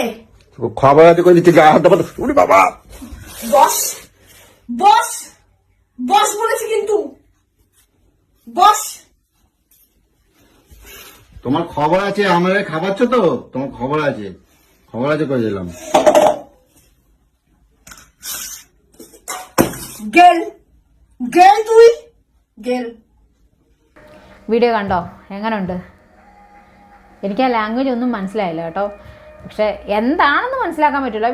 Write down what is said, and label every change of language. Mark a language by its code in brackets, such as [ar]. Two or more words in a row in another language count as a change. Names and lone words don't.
[bn] খবর আছে করে দিচ্ছি, গায়ে হাত দেবো। উনি বাবা বস বস বস বলেছি কিন্তু, বস। তোমার খবর আছে, আমার খাবারছো তো, তোমার খবর আছে করে দিলাম। ഗേൾ തുയ് ഗേൾ. [ml] വീഡിയോ കണ്ടോ? എങ്ങനെയുണ്ട്? എനിക്ക് ആ ലാംഗ്വേജ് ഒന്നും മനസ്സിലായില്ല കേട്ടോ. പക്ഷേ എന്താണെന്ന് മനസ്സിലാക്കാൻ പറ്റില്ല.